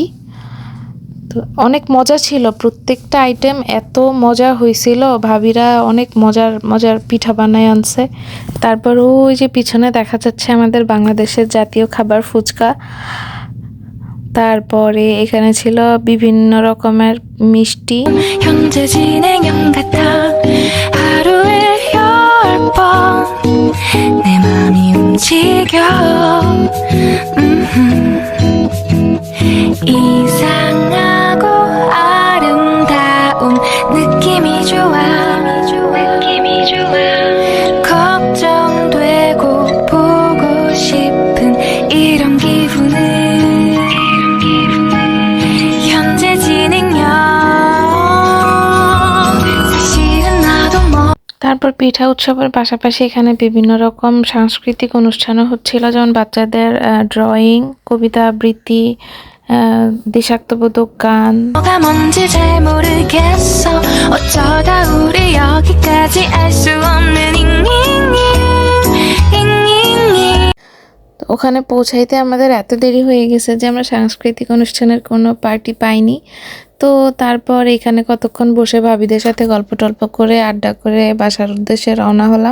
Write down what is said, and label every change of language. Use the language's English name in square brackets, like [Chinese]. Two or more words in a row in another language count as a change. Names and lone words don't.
[Bangla] তো অনেক মজা ছিল, প্রত্যেকটা আইটেম এত মজা হয়েছিল, ভাবিরা অনেক মজার মজার পিঠা বানায় আনছে। তারপর ওই যে পিছনে দেখা যাচ্ছে আমাদের বাংলাদেশের জাতীয় খাবার ফুচকা। তারপরে এখানে ছিল বিভিন্ন রকমের মিষ্টি। [Korean] 현재 진행형 같아 하루에 10번 내 맘이 움직여. 이상하고 아름다운 느낌이 좋아. 걱정되고 보고 싶은 이런 기분은 현재 진행형. 사실은 나도 뭐. [Bangla] তারপর পিঠা উৎসবের পাশাপাশি এখানে বিভিন্ন রকম সাংস্কৃতিক অনুষ্ঠানও হচ্ছিল, যেমন বাচ্চাদের ড্রয়িং, কবিতা আবৃত্তি, দেশাত্মবোধক গান। [Korean] 뭐가 뭔지 잘 모르겠어 어쩌다 우리 여기까지 알 수 없는 [Bangla] তো ওখানে পৌঁছাইতে আমাদের এত দেরি হয়ে গেছে যে আমরা সাংস্কৃতিক অনুষ্ঠানের কোনো পার্টি পাইনি। তো তারপর এখানে কতক্ষণ বসে ভাবিদের সাথে গল্প টল্প করে আড্ডা করে বাসার উদ্দেশ্যে রওনা হলাম।